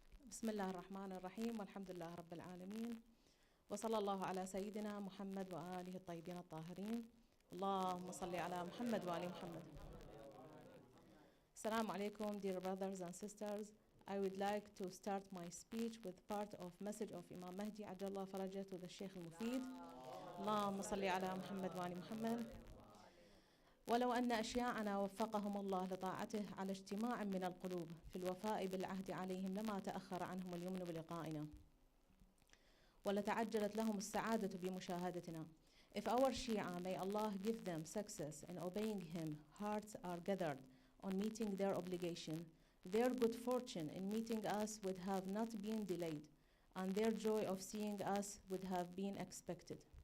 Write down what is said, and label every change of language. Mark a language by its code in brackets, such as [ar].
[ar] بسم الله الرحمن الرحيم والحمد لله رب العالمين وصلى الله على سيدنا محمد وآله الطيبين الطاهرين اللهم صل على محمد وآل محمد. [en] Assalamu alaikum, dear brothers and sisters. I would like to start my speech with part of message of Imam Mahdi Ajallah Faraja to the Sheikh al-Mufid. [ar] اللهم صل على محمد وآل محمد. ولو أن أشياعنا وفقهم الله لطاعته على اجتماع من القلوب في الوفاء بالعهد عليهم لما تأخر عنهم اليمن بلقائنا ولتعجلت لهم السعادة بمشاهدتنا. [en] If our Shia, may Allah give them success in obeying Him, hearts are gathered on meeting their obligation, their good fortune in meeting us would have not been delayed, and their joy of seeing us would have been expected.